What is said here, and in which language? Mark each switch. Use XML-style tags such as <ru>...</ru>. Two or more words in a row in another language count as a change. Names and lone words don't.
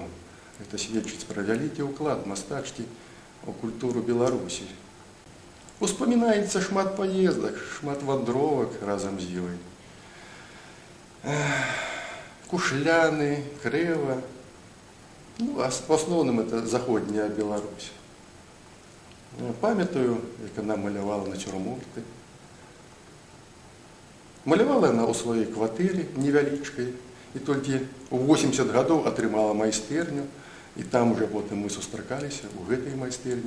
<be>Гэта сведчыць пра вялікі ўклад мастачкі у культуру Беларусі. Успамінаецца шмат паездак, шмат вандровак разам з ёй. Кушляны, Крэва.</be> <ru>Ну, а в основном это заходняя Беларусь.</ru> <be>Памятаю, як она малявала нацюрморты. Малявала она ў сваёй кватэры невялічкай, і толькі ў 80 гадоў атрымала майстэрню, і там уже потым мы сустракаліся ў гэтай майстэрні.</be>